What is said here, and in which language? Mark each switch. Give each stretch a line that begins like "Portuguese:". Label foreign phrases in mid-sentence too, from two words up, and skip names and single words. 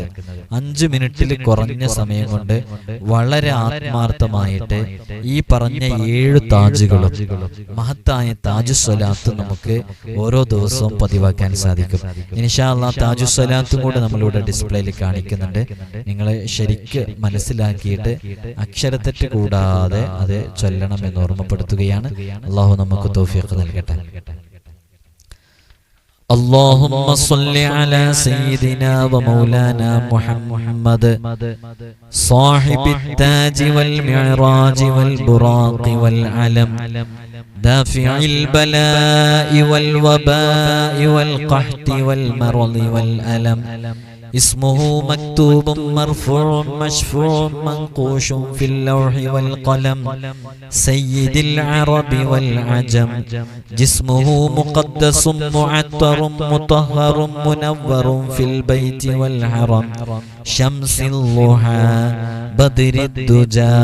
Malayalam: 5 മിനിറ്റിൽ കുറഞ്ഞ സമയം കൊണ്ട് വളരെ ആത്മാർത്ഥമായിട്ട് ഈ പറഞ്ഞ 7 താജുകളും മഹത്തായ താജു സ്വലാത്ത് നമുക്ക് ഓരോ ദിവസവും പതിവാക്കാൻ സാധിക്കും.
Arabic: إن شاء الله
Malayalam: താജു സ്വലാത്തും കൂടെ നമ്മളിവിടെ ഡിസ്പ്ലേയിൽ കാണിക്കുന്നുണ്ട്. നിങ്ങൾ ശരിക്ക് മനസ്സിലാക്കിയിട്ട് അക്ഷരത്തെറ്റ് കൂടാതെ അത് ചൊല്ലണം എന്ന് ഓർമ്മപ്പെടുത്തുകയാണ്. അല്ലാഹു നമുക്ക് തൗഫീഖ് നൽകട്ടെ.
Arabic: اللهم صل على سيدنا ومولانا محمد صاحب التاج والمعراج والبراق والعلم دافع البلاء والوباء والقحط والمرض والألم اسمه مكتوب مرفوع مشفوع منقوش في اللوح والقلم سيد العرب والعجم جسمه مقدس معطر مطهر منور في البيت والحرم شمس الضحى بدر الدجى